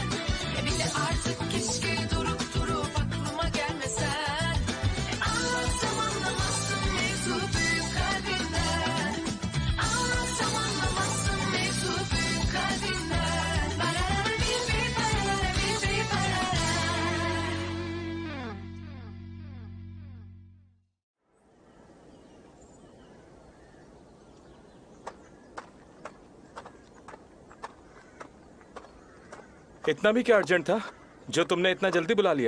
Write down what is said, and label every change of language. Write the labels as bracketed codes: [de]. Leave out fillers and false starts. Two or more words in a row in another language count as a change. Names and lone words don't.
[tr] Bir de artık keşke durup durup aklıma gelmesen. Anlatsam anlamazsın mevzu büyük kalbinden. Anlatsam anlamazsın mevzu büyük kalbinden. Barara bir barara bir barara. [hi] इतना भी क्या अर्जेंट था जो तुमने इतना जल्दी बुला लिया?